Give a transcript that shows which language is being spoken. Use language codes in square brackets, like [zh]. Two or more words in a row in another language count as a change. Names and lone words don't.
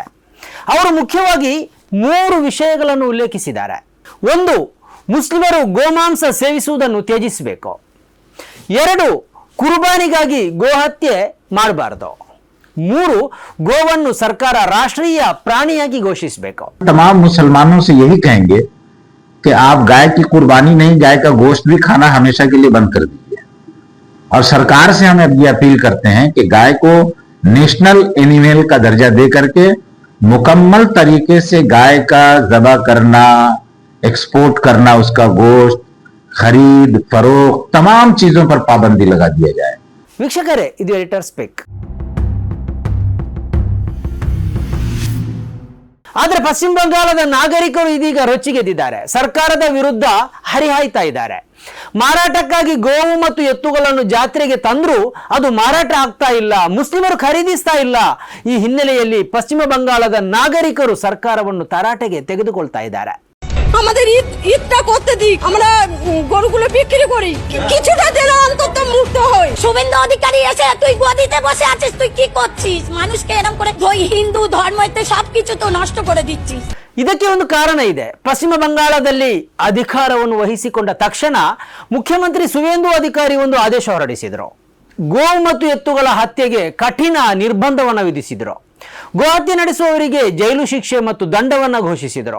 [kn] ಅವರು ಮುಖ್ಯವಾಗಿ 3 ವಿಷಯಗಳನ್ನು ಉಲ್ಲೇಖಿಸಿದ್ದಾರೆ. 1, ಮುಸ್ಲಿಮರು ಗೋಮಾಂಸ ಸೇವಿಸುವುದನ್ನು ತ್ಯಜಿಸಬೇಕು. 2, ಕುರ್ಬಾನಿಗಾಗಿ ಗೋಹತ್ಯೆ ಮಾಡಬಾರದು. 3, ಗೋವನ್ನು ಸರ್ಕಾರ ರಾಷ್ಟ್ರೀಯ ಪ್ರಾಣಿಯಾಗಿ ಘೋಷಿಸಬೇಕು. [hi] तमाम मुसलमानों से यही कहेंगे कि आप गाय की कुर्बानी नहीं, गाय का गोश्त भी खाना हमेशा के लिए बंद कर दीजिए। और सरकार से हम ये अपील करते हैं कि गाय को [en] national animal [hi] का दर्जा दे करके मुकम्मल तरीके से गाय का ज़बह करना, एक्सपोर्ट करना, उसका गोश्त खरीद फरोख्त तमाम चीजों पर पाबंदी लगा दिया जाए. [kn] ವೀಕ್ಷಕರೇ, ಇದು ಎಡಿಟರ್ ಸ್ಪೀಕ್. ಆದರೆ ಪಶ್ಚಿಮ ಬಂಗಾಳದ ನಾಗರಿಕರು ಇದೀಗ ರೊಚ್ಚಿಗೆದ್ದಿದ್ದಾರೆ. ಸರ್ಕಾರದ ವಿರುದ್ಧ ಹರಿಹಾಯ್ತಾ ಇದ್ದಾರೆ. ಮಾರಾಟಕ್ಕಾಗಿ ಗೋವು ಮತ್ತು ಎತ್ತುಗಳನ್ನು ಜಾತ್ರೆಗೆ ತಂದರೂ ಅದು ಮಾರಾಟ ಆಗ್ತಾ ಇಲ್ಲ, ಮುಸ್ಲಿಮರು ಖರೀದಿಸ್ತಾ ಇಲ್ಲ. ಈ ಹಿನ್ನೆಲೆಯಲ್ಲಿ ಪಶ್ಚಿಮ ಬಂಗಾಳದ নাগরিকರು ಸರ್ಕಾರವನ್ನು ತರಾಟೆಗೆ ತೆಗೆದುಕೊಳ್ತಾ ಇದ್ದಾರೆ. [bn] আমাদের ঈদটা করতে দিক, আমরা গরুগুলো বিক্রি করি, কিছুটা দিলে অন্তত মুক্ত হই। শুভেন্দু অধিকারী এসে তুই গদিতে বসে আছিস, তুই কি করছিস? মানুষকে এরকম করে তুই হিন্দু ধর্মতে সবকিছু তো নষ্ট করে দিচ্ছিস। [kn] ಇದಕ್ಕೆ ಒಂದು ಕಾರಣ ಇದೆ. ಪಶ್ಚಿಮ ಬಂಗಾಳದಲ್ಲಿ ಅಧಿಕಾರವನ್ನು ವಹಿಸಿಕೊಂಡ ತಕ್ಷಣ ಮುಖ್ಯಮಂತ್ರಿ ಸುವೇಂದು ಅಧಿಕಾರಿ ಒಂದು ಆದೇಶ ಹೊರಡಿಸಿದರು. ಗೋವು ಮತ್ತು ಎತ್ತುಗಳ ಹತ್ಯೆಗೆ ಕಠಿಣ ನಿರ್ಬಂಧವನ್ನು ವಿಧಿಸಿದರು. ಗೋಹತ್ಯೆ ನಡೆಸುವವರಿಗೆ ಜೈಲು ಶಿಕ್ಷೆ ಮತ್ತು ದಂಡವನ್ನು ಘೋಷಿಸಿದರು.